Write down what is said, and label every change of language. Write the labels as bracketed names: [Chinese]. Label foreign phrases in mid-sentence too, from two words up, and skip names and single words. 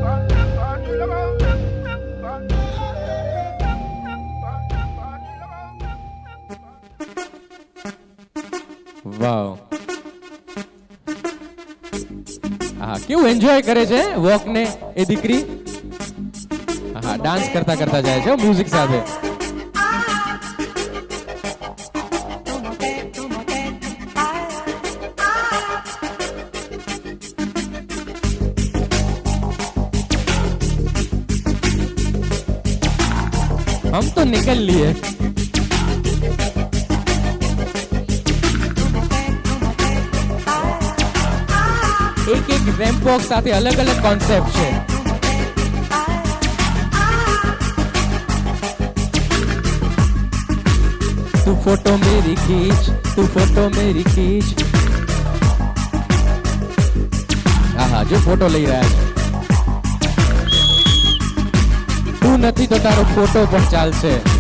[Gujarati] વાવ. હા, કેવું એન્જોય કરે છે વોક ને એ દીકરી. હા, ડાન્સ કરતા કરતા જાય છે મ્યુઝિક સાથે. [Hindi] हम तो निकल लिए. [Gujarati] एक एक રેમ્પ વોક સાથે અલગ અલગ કોન્સેપ્ટ છે. [Hindi] तू फोटो मेरी खींच, तू फोटो मेरी खींच. [Gujarati] હા, જો ફોટો લઈ રહ્યા છે. તું નથી તો તારો ફોટો પણ ચાલશે.